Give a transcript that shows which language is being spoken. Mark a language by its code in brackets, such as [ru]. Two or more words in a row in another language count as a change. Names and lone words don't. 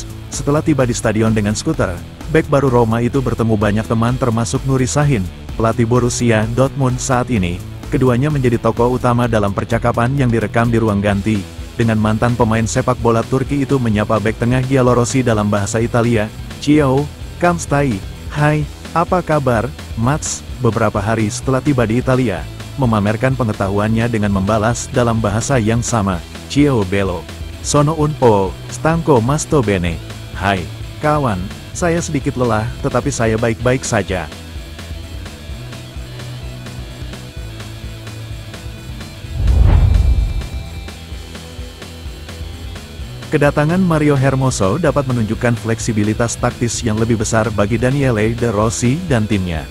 [id] Setelah tiba di stadion dengan skuter, bek baru Roma itu bertemu banyak teman termasuk Nuri Sahin, pelatih Borussia Dortmund saat ini. Keduanya menjadi tokoh utama dalam percakapan yang direkam di ruang ganti. Dengan mantan pemain sepak bola Turki itu menyapa bek tengah Giallorossi dalam bahasa Italia, [it] "Ciao, kam stai? [id] Hai, apa kabar, Mats?" Beberapa hari setelah tiba di Italia, memamerkan pengetahuannya dengan membalas dalam bahasa yang sama, [it] "Ciao bello, sono un po' stanco ma sto bene." [id] Hai, kawan, saya sedikit lelah, tetapi saya baik-baik saja. Kedatangan Mario Hermoso dapat menunjukkan fleksibilitas taktis yang lebih besar bagi Daniele De Rossi dan timnya.